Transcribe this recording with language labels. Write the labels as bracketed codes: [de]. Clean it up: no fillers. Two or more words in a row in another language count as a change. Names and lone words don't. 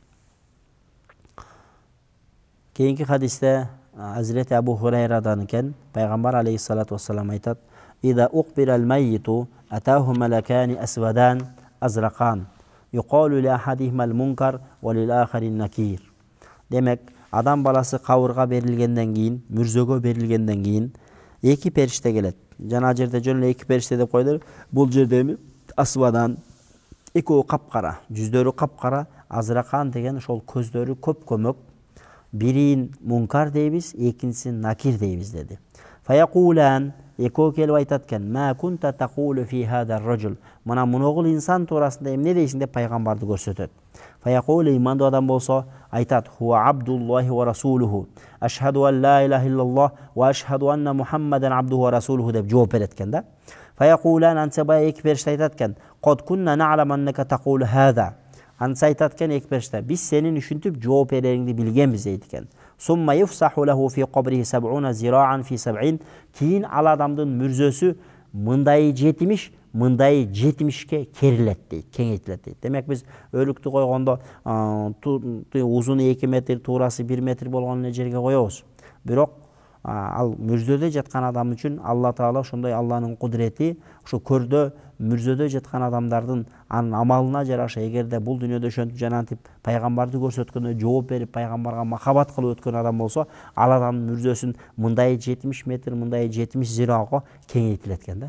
[ky] Кийинки хадисте Азирети Абу Хурайрадан экен, Пайгамбар [ar] عليه الصلاة والسلام [ky] айтат: [ar] "إذا قبر الميت أتاه ملكان أسودان أزرقان, يقال لأحدهما المنكر وللآخر النكير." [ky] Демек, адам баласы кабырга берилгенден кийин, мүрзөгө берилгенден кийин эки периште келет. Жана жерде жөн эле эки периште деп койдур. Бул жерде эми асвадан экөө капкара, жүздөрү капкара, азракан деген ошол көздөрү көп көмөк. Бирин мункар дейбиз, экинчисин накир дейбиз деди. [ar] Фаякулан [ky] экөө келип айтат экен: [ar] "ما كنت تقول في هذا الرجل?" [ky] Мына муногул инсан туурасында эмне дейсиң деп пайгамбарды көрсөтөт. Фаякул имандуу адам болсо айтат: [ar] "هو عبد الله ورسوله. أشهد أن لا إله إلا الله وأشهد أن محمدا عبده ورسوله" [ky] деп жооп берет экен да. [ar] Фаякулан [ky] анса бая эки периште айтат экен: [ar] "قد كنا نعلم أنك تقول هذا." [ky] Анса айтат экен эки периште: "Биз сенин ушинтип жооп берериңди билгенбиз" дейт экен. [ar] ثم يفسح له في قبره 70 ذراعا في 70. [ky] Кийин ал адамдын мүрзөсү мындай 70, мындай 70ке керилет дейт, кеңейтилет дейт. Демек биз өлүктү койгондо узуну 2 метр, туурасы 1 метр болгон эле жерге коебуз. Бирок ал мүрзөдө жаткан адам үчүн Алла Таала ошондой, Алланын кудурети ошо көрдө мүрзөдө жаткан адамдардын анын амалына жараша, эгерде бул дүйнөдө ошентип жанантип пайгамбарды көрсөткөндө жооп берип пайгамбарга махабат кылып өткөн адам болсо, ал адамдын мүрзөсүн мындай 70 метр, мындай 70 зираага кеңейтилет экен да.